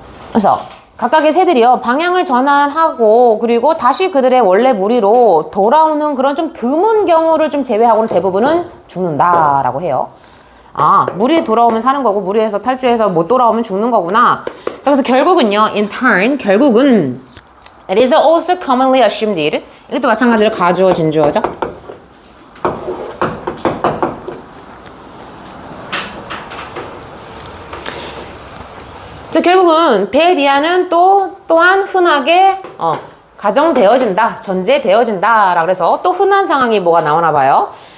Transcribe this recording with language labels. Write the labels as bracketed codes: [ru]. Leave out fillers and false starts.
[ko] 그래서 각각의 새들이요 방향을 전환하고 그리고 다시 그들의 원래 무리로 돌아오는 그런 좀 드문 경우를 좀 제외하고는 대부분은 죽는다라고 해요. 아, 무리에 돌아오면 사는 거고 무리에서 탈주해서 못 돌아오면 죽는 거구나. 자, 그래서 결국은요, [en] in turn, [ko] 결국은 [en] it is also commonly assumed. [ko] 이것도 마찬가지로 가주어, 진주어죠. 그래서 결국은 대디아는 또한 흔하게 가정되어진다, 전제되어진다 라고 해서 또 흔한 상황이 뭐가 나오나 봐요.